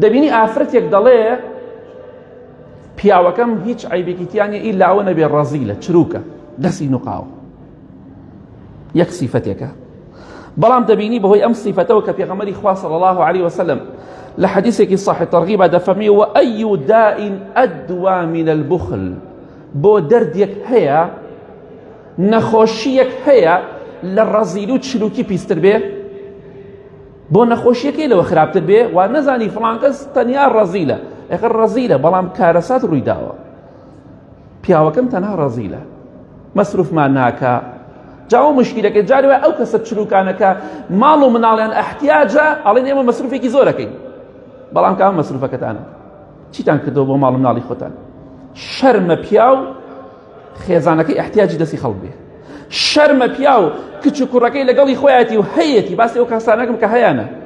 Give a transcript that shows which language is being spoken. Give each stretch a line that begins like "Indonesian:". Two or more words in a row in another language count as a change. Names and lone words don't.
Central Kurdish: دەبینی ئافرەتێک دەڵێ پیاوەکەم هیچ عیبێکی تیانە ئیلا ئەوە نەبێ ڕەزیلە چروکە دەستی نوقاوە یەک سیفەتێکە بەڵام دەبینی بەهۆی ئەم سیفەتەوە کە پێغەمبەری خوا
Arabic: صلی الله عليه وسلم
Central Kurdish: لە حەدیثێکی صحیح تەرغیبە دەفەرمێ
Arabic: وأي داء أدوى من البخل
Central Kurdish: بۆ دەردێک هەیە نەخۆشیەک هەیە لە ڕەزیلی و چروکی پیستر بێ بۆ نەخۆشیەکەی لەوە خراپتر بێ وا نەزانی فڵان کەس تەنیا ڕەزیلە ئەخر ڕەزیلە بەڵام کارەسات ڕووی داوە پیاوەکەم تەنها ڕەزیلە مەسروفمان ناکە جاوە مشکلەکە جارێ ئەو کەسە چروکانەکە ماڵ و مناڵیان ئەحتیاجە ئەڵێن ئێمە مەسروفێکی زۆرەکەین بەڵام کاوە مەسروفەکەتانە چیتان کردەوە بۆ ماڵ و مناڵی خۆتان شەرمە پیاو خێزانەکەی ئەحتیاجی دەستی خەڵک بێ شەرمە پیاو کچ و کوڕەکەی لەگەڵی خۆیەتی و هەیەتی باسی ئەو کەسانەکەم کە هەیەنە